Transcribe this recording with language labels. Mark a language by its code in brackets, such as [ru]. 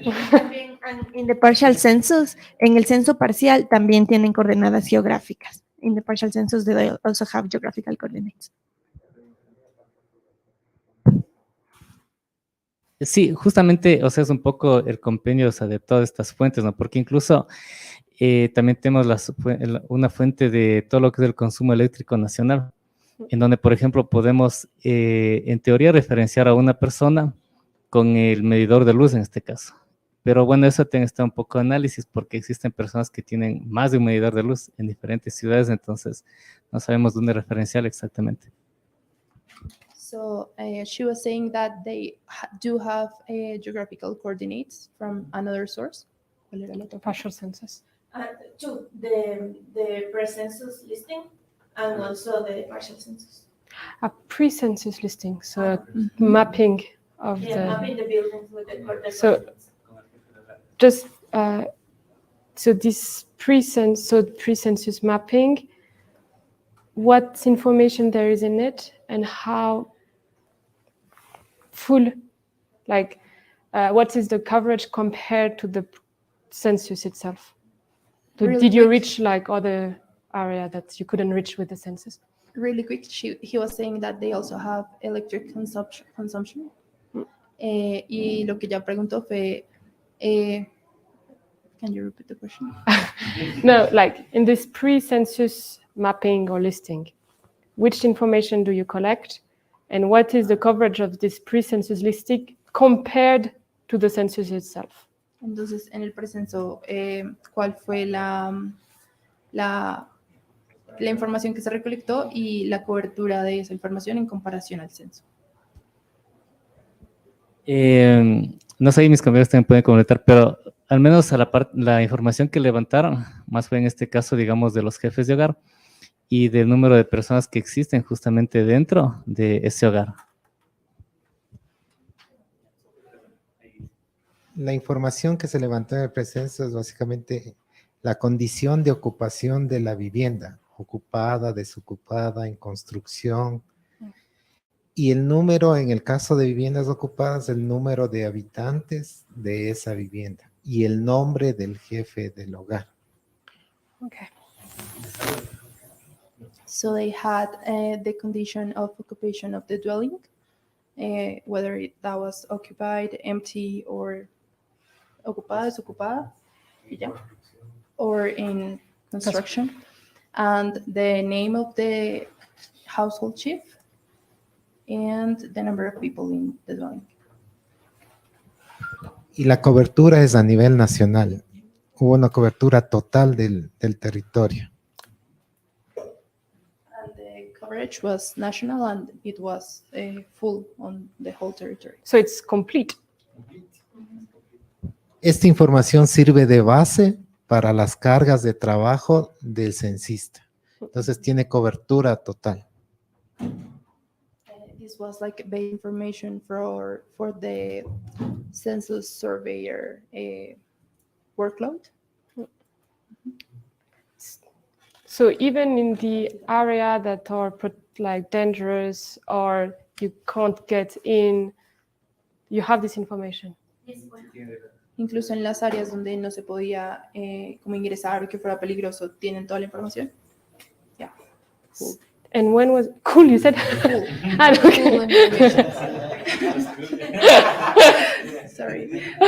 [es] También, [en] in the partial census, [es] en el censo parcial también tienen coordenadas geográficas. [en] In the partial census, they also have geographical coordinates. [es] Sí, justamente, o sea, es un poco el compendio, o sea, de todas estas fuentes, ¿no? Porque incluso también tenemos una fuente de todo lo que es el consumo eléctrico nacional, en donde, por ejemplo, podemos, en teoría, referenciar a una persona con el medidor de luz en este caso. Pero bueno, eso tiene que estar un poco de análisis porque existen personas que tienen más de un medidor de luz en diferentes ciudades, entonces no sabemos dónde referenciar exactamente. [en] So she was saying that they do have geographical coordinates from another source. [es] ¿Cuál era el otro? [en] Partial census. Two, the pre-census listing and also the partial census. A pre-census listing, so mapping of Mapping the. the buildings with the So- coordinates. Just so this pre-census mapping, what information there is in it, and how full, like, what is the coverage compared to the census itself? So Really did you quick. reach like other area that you couldn't reach with the census? Really quick, he was saying that they also have electric consumption. [es] Y lo que ella preguntó fue, [en] can you repeat the question? No, like in this pre-census mapping or listing, which information do you collect, and what is the coverage of this pre-census listing compared to the census itself? [es] Entonces, en el precenso, ¿cuál fue la información que se recolectó y la cobertura de esa información en comparación al censo? No sé, mis compañeros también pueden comentar, pero al menos la información que levantaron, más fue en este caso, digamos, de los jefes de hogar y del número de personas que existen justamente dentro de ese hogar. La información que se levantó en el precenso es básicamente la condición de ocupación de la vivienda, ocupada, desocupada, en construcción. Y el número, en el caso de viviendas ocupadas, el número de habitantes de esa vivienda y el nombre del jefe del hogar. [en] Okay. So they had the condition of occupation of the dwelling, whether that was occupied, empty, or [es] ocupada, desocupada, [en] yeah, or in construction, and the name of the household chief, and the number of people in the dwelling. [es] Y la cobertura es a nivel nacional. Hubo una cobertura total del territorio. [en] And the coverage was national, and it was full on the whole territory. So it's complete. [es] Esta información sirve de base para las cargas de trabajo del censista. Entonces tiene cobertura total. [en] This was like base information for the census surveyor workload. So even in the area that are like dangerous or you can't get in, you have this information. [es] Incluso en las áreas donde no se podía como ingresar o que fuera peligroso, tienen toda la información. [en] Yeah. Cool. And when was cool? You said. Ah, okay. Cool information. Sorry.